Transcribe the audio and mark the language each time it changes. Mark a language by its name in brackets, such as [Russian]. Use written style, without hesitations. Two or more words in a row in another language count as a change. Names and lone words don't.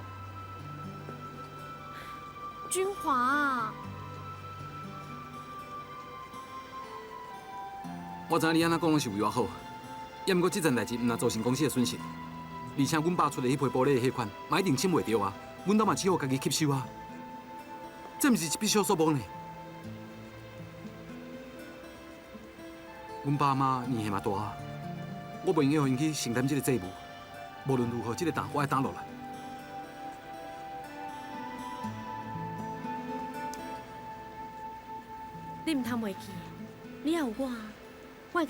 [Min Nan Chinese] 君华，我知影你安那讲拢是为我好，也毋过即件代志毋但造成公司的损失，而且阮爸出的迄批玻璃的迄款，嘛一定签袂着啊。阮兜嘛只好家己吸收啊。这毋是一笔小数目呢。阮爸妈年纪嘛大啊，我袂用让因去承担这个债务。无论如何，这个担我爱担落来。你毋通袂记，你也有我，我会甲你